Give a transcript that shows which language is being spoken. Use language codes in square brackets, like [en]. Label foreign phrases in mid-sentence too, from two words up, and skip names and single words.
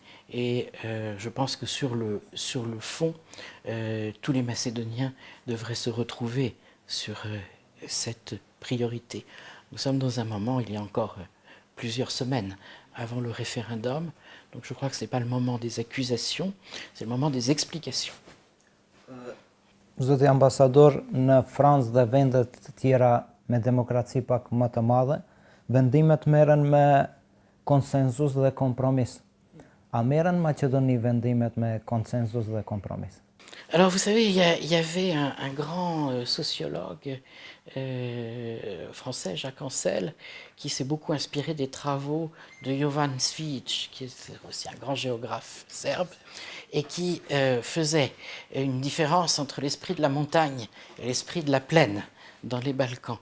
[fr] Et je pense que sur le fond, tous les Macédoniens devraient se retrouver sur cette priorité. Nous sommes dans un moment, il y a encore plusieurs semaines avant le référendum, donc je crois que ce n'est pas le moment des accusations, c'est le moment des explications. [sq] Zoti ambasador, në Francë dhe vendet të tjera me demokraci pak më të madhe, vendimet merren me konsenzus dhe kompromis. A merren Maqedoni vendimet me konsenzus dhe kompromis? [fr] Alors, vous savez, il y avait un grand sociologue français, Jacques Ancel, qui s'est beaucoup inspiré des travaux de Jovan Cvijić, qui est aussi un grand géographe serbe, et qui faisait une différence entre l'esprit de la montagne et l'esprit de la plaine dans les Balkans.